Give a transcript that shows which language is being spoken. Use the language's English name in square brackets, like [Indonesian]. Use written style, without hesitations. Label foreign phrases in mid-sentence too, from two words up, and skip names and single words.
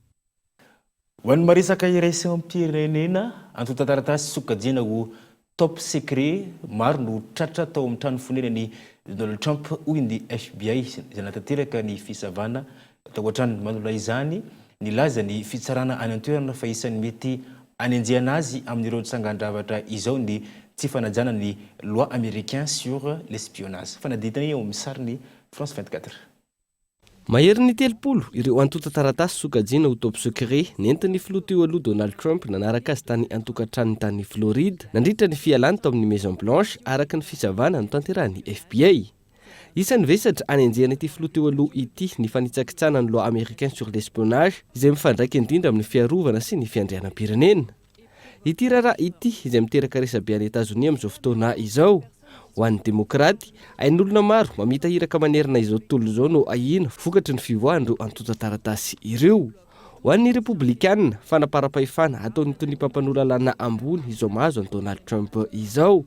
[Malagasy] Ho an'ny maresaka iraisam-pirenena antotantaratasy sokajina ho [English] top secret [Malagasy] maro no tratra tao amin'ny trano fonenany Donald Trump hoy ny FBI izay natanteraka ny fisavana tao an-trano manolana izany nilaza ny fitsarana any an-toerana fa isan'ny mety anenjehana azy amin'ireo tsangan-dravatra izao ny tsy fanajana ny [French] loi américain sur l'espionnage. [Malagasy] Fanaditana eo amin'ny sariny France 24. Mahery ny 30 ireo antota-taratasy sokajiana ho [English] top secret [Malagasy] nentin'ny filoha teo aloha Donald Trump nanaraka azy tany antokantrano tany Floride nandritra ny fialany tao amin'ny Maison Blanche araka ny fisavana no tanterahany FBI. Isan'ny vesatra anenjehana ity filoha teo aloha ity ny fanitsakitsana ny [French] loi américain sur l'espionnage [Malagasy] izay mifandraika indrindra amin'ny fiarovana sy ny fiandrianam-pirenena. Ity raharaha ity izay miteraka resabe any Etazonia amin'izao fotoana izao. Ho an'ny demokraty, ain'olona maro mamita hiraka manerina izao tontolo izao no ahina vokatry ny fivoahan'ireo antota-taratasy ireo. Ho an'ny republikanina, fanaparam-pahefana ataon'ny tonimpampanolalalana ambony izao mahazo an'i Donald Trump izao.